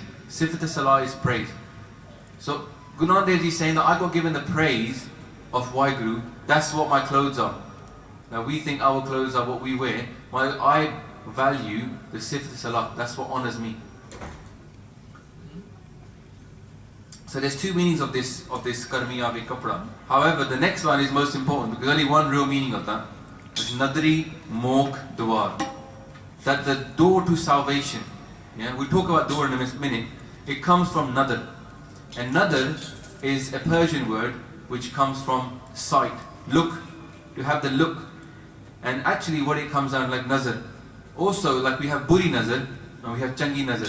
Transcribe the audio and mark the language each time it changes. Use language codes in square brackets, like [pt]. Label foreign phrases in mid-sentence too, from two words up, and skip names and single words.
[pa] ਸਿਫਤਿ ਸਾਲਾਹ [en] is praise. So Guru Nanak Dev Ji is saying that I got given the praise of Waheguru. That's what my clothes are. Now we think our clothes are what we wear. I value the [pa] ਸਿਫਤਿ ਸਾਲਾਹ. [en] That's what honors me. So there's two meanings of this [pa] ਕਰਮੀ ਆਵੈ ਕਪੜਾ. [en] However, the next one is most important because only one real meaning of that is [pa] ਨਦਰੀ ਮੋਖੁ ਦੁਆਰੁ. [en] That the door to salvation, Yeah, we'll talk about door in a minute. It comes from nadar. And nadar is a Persian word which comes from sight, look, to have the look. And actually what it comes down like nazar. Also, like we have [pa] ਬੁਰੀ ਨਜ਼ਰ [en] and we have [pa] ਚੰਗੀ ਨਜ਼ਰ.